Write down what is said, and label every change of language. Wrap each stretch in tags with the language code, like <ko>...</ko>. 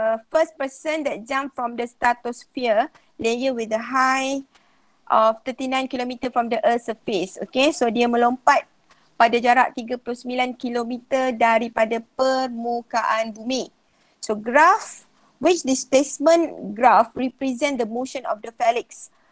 <en>First person that jump from the stratosphere layer with a height of 39 km from the Earth's surface.</en> <ms>Okay, so dia melompat pada jarak 39 km daripada permukaan bumi.</ms> <en>So graph, which displacement graph represent the motion of the phalanx?</en>